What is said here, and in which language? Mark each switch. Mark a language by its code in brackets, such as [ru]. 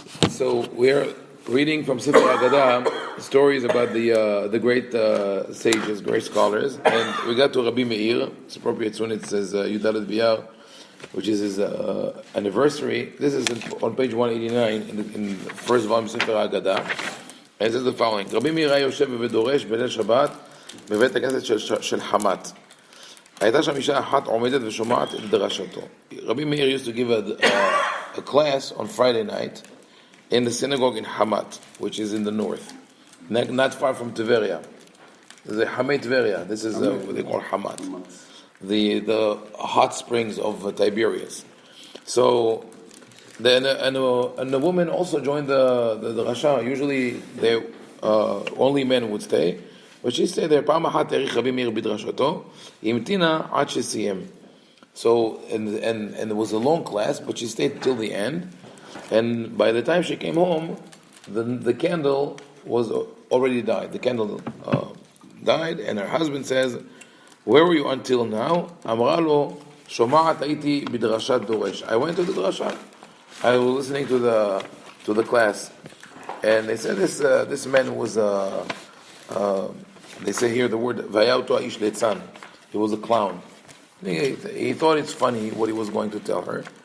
[en] So we're reading from Sefer Ha-Aggadah stories about the great sages, great scholars, and we got to Rabbi Meir. It's appropriate when it says Yudalet Biyar, which is his anniversary. This is on page 189 in the first volume of Sefer Ha-Aggadah, and it says the following: Rabbi Meir [he] Yoshev v'doresh b'leil Shabbat בבית הכנסת של חמת. הייתה שם אישה אחת עומדת ושומעת את דרשתו. [en] Rabbi Meir used to give a class on Friday night in the synagogue in Hamat, which is in the north, not far from Tveria. There's a Hamei Tveria. This is what they call Hamat, the hot springs of Tiberias. So, and the woman also joined the Rasha. Usually, only men would stay, but she stayed there. [he] פעם אחת האריך רבי מאיר בדרשתו, היא המתינה עד שסיים. [en] So, and it was a long class, but she stayed till the end. And by the time she came home, the candle was already died. The candle died, and her husband says, "Where were you until now?" [he] אמרה לו, שומעת הייתי בדרשת דורש. [en] I went to the drasha. I was listening to the class, and they said this man was they say here the word [he] vayauto aish leitzan. [en] He was a clown. He thought it's funny what he was going to tell her.